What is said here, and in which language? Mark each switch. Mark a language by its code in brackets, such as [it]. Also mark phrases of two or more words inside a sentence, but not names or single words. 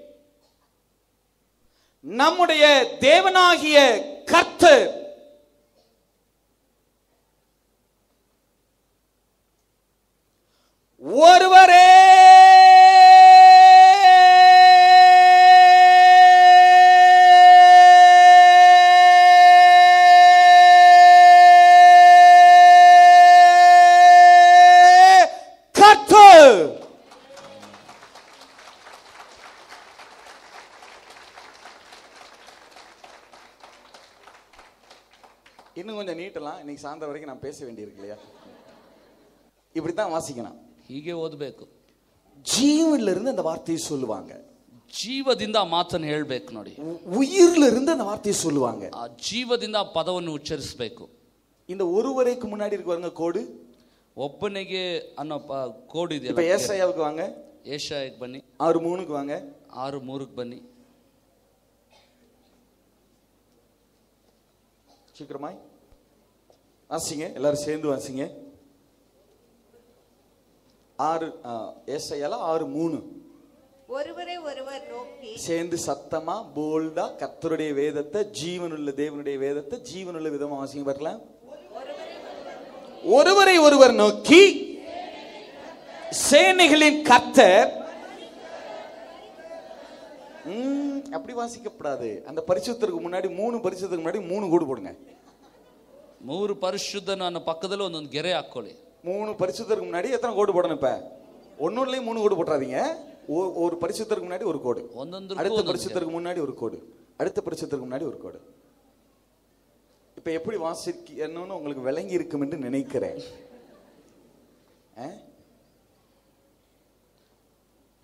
[ta] நம்முடைய தேவனாகிய கர்த்தர் ஒருவரே கர்த்தர். இன்னும் கொஞ்சம் நீட்டலாம். இன்னைக்கு சாயந்தரம் வரைக்கும் நான் பேச வேண்டியிருக்கு இல்லையா. இப்படித்தான் வாசிக்கணும். [kn] ಹೀಗೆ ಓದಬೇಕು. [ta] ஜீவன்ல இருந்து அந்த வார்த்தையை சொல்லுவாங்க. [kn] ಜೀವದಿಂದ ಆ ಮಾತನ್ನು ಹೇಳಬೇಕು. ನೋಡಿ, [ta] உயிர்ல இருந்து அந்த வார்த்தையை சொல்லுவாங்க. [kn] ಆ ಜೀವದಿಂದ ಆ ಪದವನ್ನು ಉಚ್ಚರಿಸಬೇಕು. [ta] இந்த ஒருவரைக்கு முன்னாடி இருக்கு பாருங்க கோடு, [kn] ಒಬ್ಬನಿಗೆ ಅನ್ನೋ ಕೋಡ್ ಇದೆಯಲ್ಲ. [ta] இப்ப ஏசாயாவுக்கு வாங்க. [kn] ಏಷಾಯಕ್ಕೆ ಬನ್ನಿ. [ta] 6:3க்கு வாங்க. [kn] 6:3க்கு ಬನ್ನಿ. [ta] சீக்கிரமாய் வாசிங்க, எல்லாரும் சேர்ந்து வாசிங்க. 6 ஏசாயால 6:3. ஒருவரை ஒருவர் நோக்கி, சேர்ந்து சத்தமா போல்டா கர்த்தருடைய வேதத்தை, ஜீவனுள்ள தேவனுடைய வேதத்தை ஜீவனுள்ள விதமா வாசிங்க பார்க்கலாம். ஒருவரை ஒருவர் நோக்கி சேனைகளின் கர்த்தர். அப்படி வாசிக்கப்படாது. அந்த பரிசுத்தருக்கு முன்னாடி 3 பரிசுத்தருக்கு முன்னாடி 3 கோடு போடுங்க. [kn] 3 ಪರಿಶುದ್ಧನ ಅನ್ನೋ ಪಕ್ಕದಲ್ಲಿ ಒಂದೊಂದು ಗೆರೆ ಹಾಕೊಳ್ಳಿ. [ta] 3 பரிசுத்தருக்கு முன்னாடி எத்தனை கோடு போடணும்? இப்ப ஒன்னொன்னுலயும் 3 கோடு போட்டுறாதீங்க. ஒரு பரிசுத்தருக்கு முன்னாடி ஒரு கோடு, அடுத்த பரிசுத்தருக்கு முன்னாடி ஒரு கோடு, அடுத்த பரிசுத்தருக்கு முன்னாடி ஒரு கோடு. இப்ப எப்படி வாசிக்கணும்னு உங்களுக்கு விளங்கி இருக்கும் என்று நினைக்கிறேன்.